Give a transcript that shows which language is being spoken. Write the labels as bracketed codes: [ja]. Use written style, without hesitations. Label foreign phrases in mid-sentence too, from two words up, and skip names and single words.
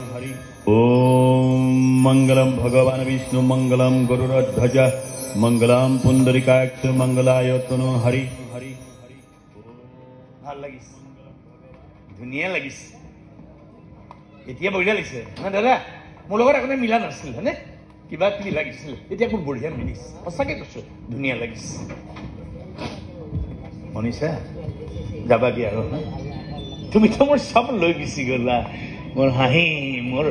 [sa] ओम मंगलम भगवान विष्णु मंगलम गरुड़ध्वज मंगलम पुंडरीकाक्ष मंगलायतनो हरि हरि [as] ভাল লাগিছে ধুনীয়া লাগিছে এতিয়া বঢ়িয়া লাগিছে না দাদা মোৰ লগত একোনে মিলা নাছিল হয়নে কিবা কিবি লাগিছিল এতিয়া খুব বঢ়িয়া মিলিছে সঁচাকে কৈছো ধুনীয়া লাগিছে মনিষা যাবা দিয়া আৰু তুমি তো মোৰ সব লৈ গুচি গলা মোৰ হাঁহি মোৰ